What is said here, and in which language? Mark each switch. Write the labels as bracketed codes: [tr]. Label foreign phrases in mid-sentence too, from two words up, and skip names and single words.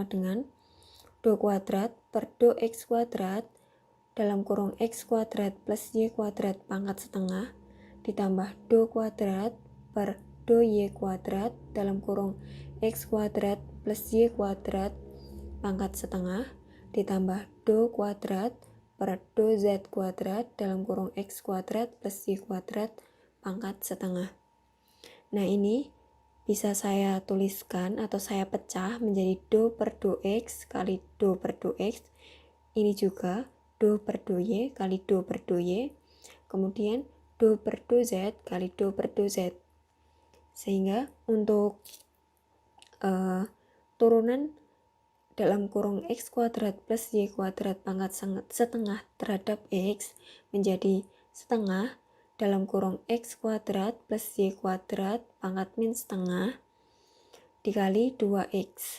[id] dengan do kuadrat per do X kuadrat dalam kurung X kuadrat plus Y kuadrat pangkat setengah ditambah do kuadrat per do Y kuadrat dalam kurung X kuadrat plus Y kuadrat pangkat setengah ditambah do kuadrat per do Z kuadrat dalam kurung X kuadrat plus Y kuadrat pangkat setengah. Nah, ini bisa saya tuliskan atau saya pecah menjadi do per do X kali do per do X. Ini juga do per do Y kali do per do Y. Kemudian do per do Z kali do per do Z. Sehingga untuk turunan dalam kurung X kuadrat plus Y kuadrat pangkat setengah terhadap X menjadi setengah dalam kurung X kuadrat plus Y kuadrat pangkat min setengah dikali 2X.